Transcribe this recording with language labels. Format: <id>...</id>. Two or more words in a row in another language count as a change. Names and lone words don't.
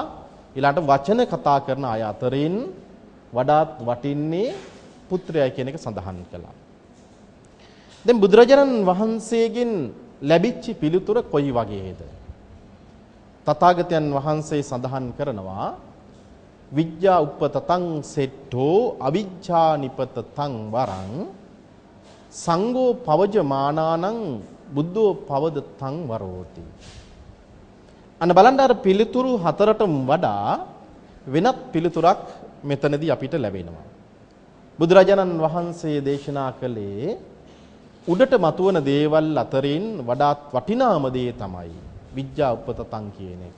<si>ඊළඟට වචන කතා කරන අය අතරින් වඩාත් වටින්නේ පුත්‍රයයි කියන එක සඳහන් කළා. දැන් බුදුරජාණන් වහන්සේගෙන් ලැබිච්ච පිළිතුර කොයි වගේද? තථාගතයන් වහන්සේ සඳහන් කරනවා</si> <pi>විද්‍යා උප්පතතං සෙට්ඨෝ අවිජ්ජා නිපතතං වරං සංඝෝ පවජමානානං බුද්ධෝ පවදතං වරෝති.</pi> <si>අන්න බලන්න අර පිළිතුරු හතරටම වඩා වෙනත් පිළිතුරක් මෙතනදී අපිට ලැබෙනවා. බුදුරජාණන් වහන්සේ දේශනා කළේ උඩට මතුවන දේවල් අතරින් වඩාත් වටිනාම දේ තමයි</si> <pi>විද්‍යා උපතතං</pi> <si>කියන එක.</si>